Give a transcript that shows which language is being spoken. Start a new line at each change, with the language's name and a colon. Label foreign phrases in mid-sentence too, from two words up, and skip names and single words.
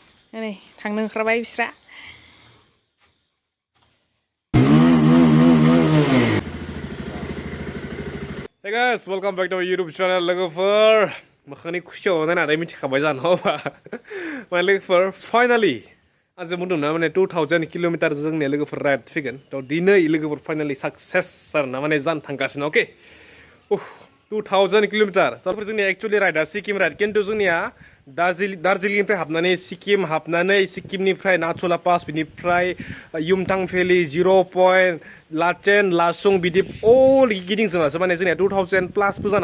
Bodo: नै थांनो ओंखारबाय बिस्रा
English: Hey guys, welcome back to our YouTube channel.
Bodo: लोगोफोर मोखांनि खुसियाव नायनानै मिथिखाबाय जानो होबा माने लोगोफोर फाइनालि आं जे बुंदोंना माने 2000 किल'मिटार जोंनि लोगोफोर राइड फैगोन थ' दिनै लोगोफोर फाइनालि साक्सेस आरोना माने जानो थांगासिनो अके 2000 किल'मिटार थ' जोंनि एक्चुअलि राइडआ सिक्किम राइड खिन्थु जोंनिया दार्जिलिंनिफ्राय हाबनानै सिक्किमनिफ्राय नाथुला पास बिनिफ्राय युमथां भेलि 0 पइन्ट लाचेन लासुं बिदि अल गिदिंजोबासो माने जोंनिया 2000 प्लासबो जानो